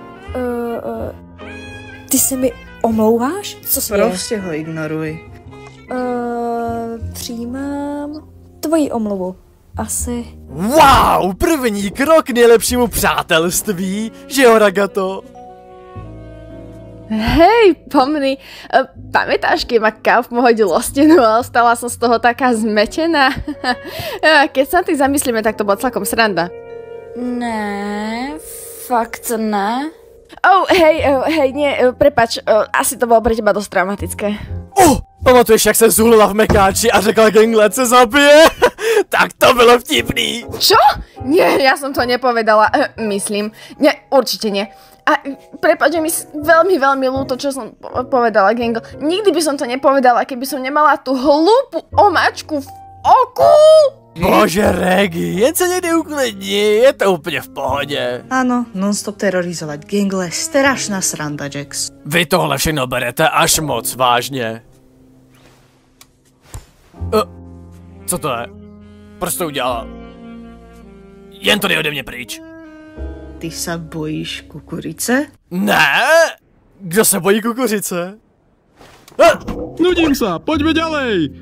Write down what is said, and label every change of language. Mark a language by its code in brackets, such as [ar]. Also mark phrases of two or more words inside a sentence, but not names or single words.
[cs] Ty se mi omlouváš? Co se děje? Prostě ho ignoruj. Přijímám tvoji omluvu. Asi. Wow, první krok k nejlepšímu přátelství, že jo, Ragato? [sk] Hej, pomni, pamätáš, keď ma Kauf hodil o stenu a ostala som z toho taká zmetená? Keď sa na tým zamyslíme, tak to bola celkom sranda. [cs] Ne, fakt ne. [sk] Hej, nie, prepač, asi to bolo pre teba dosť traumatické. [cs] Pamatuješ, jak se zhulila v mekáči a řekla Ganglet se zabije? Tak to bylo vtipný. [sk] Čo? Nie, ja som to nepovedala, myslím. Nie, určite nie. A prepáč, mi veľmi, veľmi ľúto, čo som povedala, Gangle. Nikdy by som to nepovedala, keby som nemala tú hlúpu omáčku v oku. [cs] Bože, Regi, jen se někdy uklidni, je to úplně v pohodě. [sk] Áno, non-stop terorizovať Gangle, strašná sranda, Jax. [cs] Vy tohle všechno berete až moc vážně. Co to je? Proč to udělala? Jen to dej ode mě pryč. [sk] Ty sa bojíš kukurice? [cs] Ne! Kdo se bojí kukuřice? [sk] Nudím sa, poďme ďalej!